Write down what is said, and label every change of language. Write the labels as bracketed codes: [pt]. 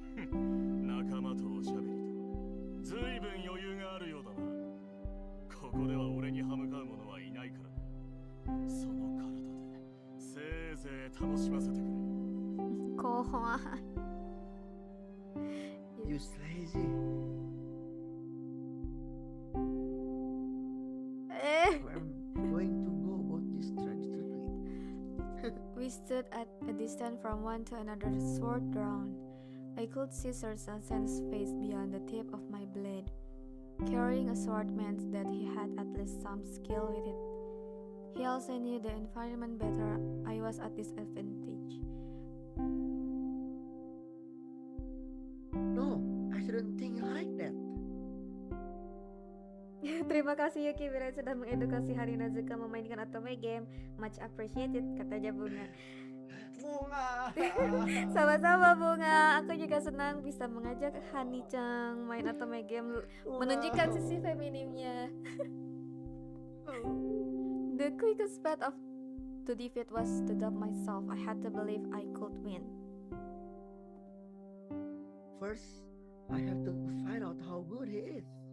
[ja] 仲間とおしゃべりとずいぶん余裕があるようだな。ここでは俺に歯向かう者はいないからな。その体でせいぜい楽しませてくれ。 Kohwa. [en] You lazy. I'm going to go about this tragically. We stood at a distance from one to another, sword drawn. I could see Sir Sazen's face beyond the tip of my blade. Carrying a sword meant that he had at least some skill with it. He also knew the environment better. I was at disadvantage. No, I shouldn't think like that. [id] Terima kasih Yuuki Mirai sudah mengedukasi Hani Haninozuka memainkan Otome game. [en] Much appreciated, katanya Bunga. [id] Bunga. Sama-sama Bunga. Aku juga senang bisa mengajak Hani-chan main Otome game, menunjukkan sisi feminimnya. [en] The quickest path to defeat was to doubt myself. I had to believe I could win. First, I have to find out how good he is.